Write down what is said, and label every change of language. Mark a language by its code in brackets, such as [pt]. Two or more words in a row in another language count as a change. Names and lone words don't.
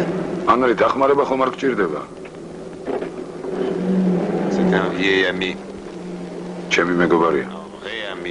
[ka] ანრი დახმარება ხომ არ გჭირდება? [fr] C'est un vieil ami. [ka] ჩემი მეგობარია. [fr] Un vrai ami.